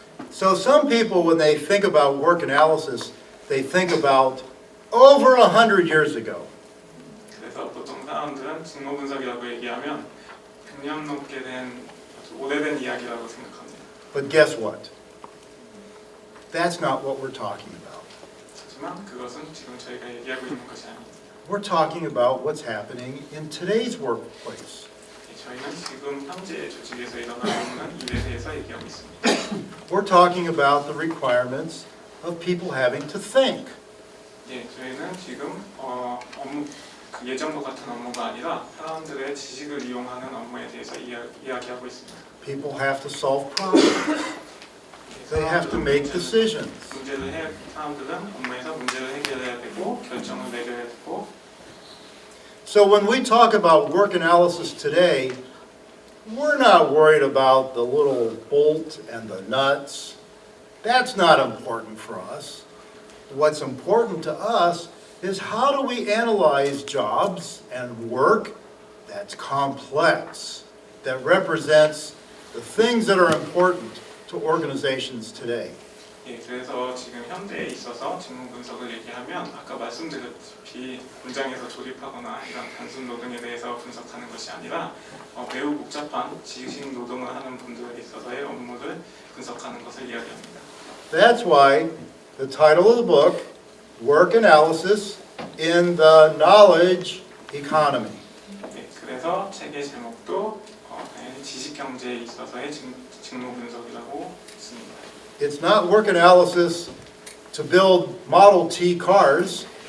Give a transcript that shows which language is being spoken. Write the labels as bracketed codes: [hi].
[en] So some people, when they think about work analysis, they think about over 100 years ago. [ko] 그래서 보통 사람들은 직무 분석이라고 얘기하면 100년 넘게 된 아주 오래된 이야기라고 생각합니다. [en] But guess what? That's not what we're talking about. [ko] 하지만 그것은 지금 저희가 얘기하고 있는 것이 아닙니다. [en] We're talking about what's happening in today's workplace. [ko] 저희는 지금 현재 조직에서 일어나고 있는 일에 대해서 얘기하고 있습니다. [en] We're talking about the requirements of people having to think. [ko] 예, 저희는 지금 업무 그 예전과 같은 업무가 아니라 사람들의 지식을 이용하는 업무에 대해서 이야기하고 있습니다. [en] People have to solve problems. They have to make decisions. [ko] 사람들은 업무에서 문제를 해결해야 되고 결정을 내려야 되고. [en] So when we talk about work analysis today, we're not worried about the little bolt and the nuts. That's not important for us. What's important to us is how do we analyze jobs and work that's complex, that represents the things that are important to organizations today. [ko] 예, 그래서 지금 현대에 있어서 직무 분석을 얘기하면 아까 말씀드렸다시피 공장에서 조립하거나 이런 단순 노동에 대해서 분석하는 것이 아니라 매우 복잡한 지식 노동을 하는 분들에 있어서의 업무를 분석하는 것을 이야기합니다. [en] That's why the title of the book, Work Analysis in the Knowledge Economy. [ko] 예, 그래서 책의 제목도 지식 경제에 있어서의 직무 분석이라고 있습니다. [en] It's not work analysis to build Model T cars.